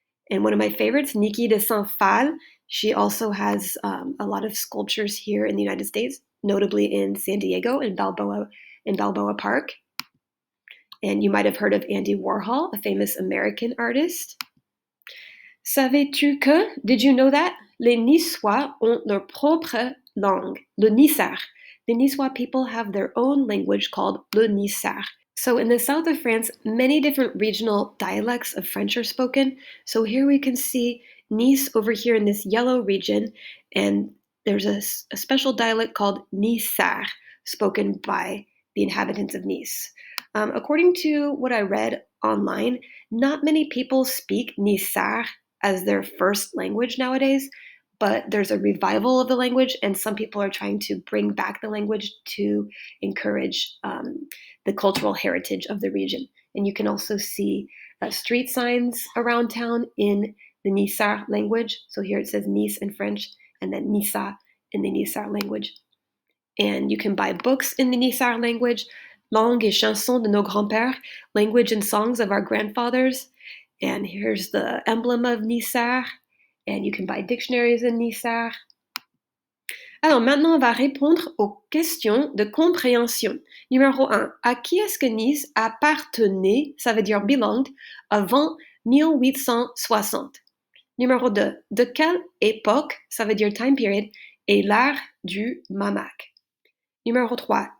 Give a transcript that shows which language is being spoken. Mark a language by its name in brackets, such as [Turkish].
[English] And one of my favorites, Niki de Saint-Phal, she also has a lot of sculptures here in the United States, notably in San Diego in Balboa Park. And you might have heard of Andy Warhol, a famous American artist. [French] Savais-tu que, [English] did you know that? [French] Les Niçois ont leur propre langue, le Nissart. [English] The Niçois people have their own language called le Nissart. So in the south of France, many different regional dialects of French are spoken. So here we can see Nice over here in this yellow region, and there's a special dialect called Nissart, spoken by the inhabitants of Nice. According to what I read online, not many people speak Nissart as their first language nowadays, but there's a revival of the language, and some people are trying to bring back the language to encourage the cultural heritage of the region. And you can also see street signs around town in the Nissart language. So here it says Nice in French, and then Nissa in the Nissart language. And you can buy books in the Nissart language, [French] Langues et chansons de nos grands-pères, [English] language and songs of our grandfathers. And here's the emblem of Nissart. And you can buy dictionaries in Nissart. [French] Alors maintenant, on va répondre aux questions de compréhension. Numéro 1. À qui est-ce que Nice appartenait, ça veut dire belonged, avant 1860? Numéro 2. De quelle époque, ça veut dire [English] time period, [French] est l'art du Mamac? Numéro 3.